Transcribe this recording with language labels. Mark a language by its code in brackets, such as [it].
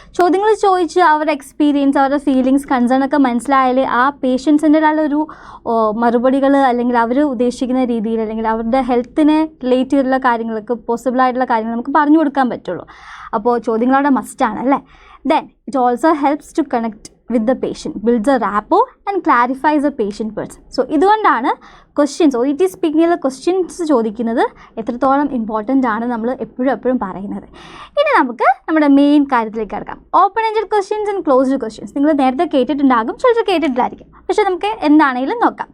[ml] ചോദ്യങ്ങൾ ചോദിച്ച് അവരുടെ എക്സ്പീരിയൻസ്, അവരുടെ ഫീലിങ്സ്, കൺസേൺ ഒക്കെ മനസ്സിലായാലേ ആ പേഷ്യൻറ്റ് സെൻറ്റേർഡ് ഒരു മറുപടികൾ അല്ലെങ്കിൽ അവർ ഉദ്ദേശിക്കുന്ന രീതിയിൽ അല്ലെങ്കിൽ അവരുടെ ഹെൽത്തിനെ റിലേറ്റ് ചെയ്തിട്ടുള്ള കാര്യങ്ങൾക്ക് പോസിബിളായിട്ടുള്ള കാര്യങ്ങൾ നമുക്ക് പറഞ്ഞു കൊടുക്കാൻ പറ്റുള്ളൂ. അപ്പോൾ ചോദ്യങ്ങളവിടെ മസ്റ്റാണ് അല്ലേ. [en] Then it also helps to connect with the patient, builds a rapport and clarifies the patient person. [ml] So ഇതുകൊണ്ടാണ് ക്വസ്റ്റ്യൻസ് OET സ്പീക്കിങ്ങിൽ ക്വസ്റ്റ്യൻസ് ചോദിക്കുന്നത് എത്രത്തോളം ഇമ്പോർട്ടൻ്റ് ആണ് നമ്മൾ എപ്പോഴും പറയുന്നത്. ഇനി നമുക്ക് നമ്മുടെ മെയിൻ കാര്യത്തിലേക്ക് കിടക്കാം. Open ended questions and closed questions നിങ്ങൾ നേരത്തെ കേട്ടിട്ടുണ്ടാകും, ചിലർ കേട്ടിട്ടില്ലായിരിക്കും, പക്ഷേ നമുക്ക് എന്താണെങ്കിലും നോക്കാം.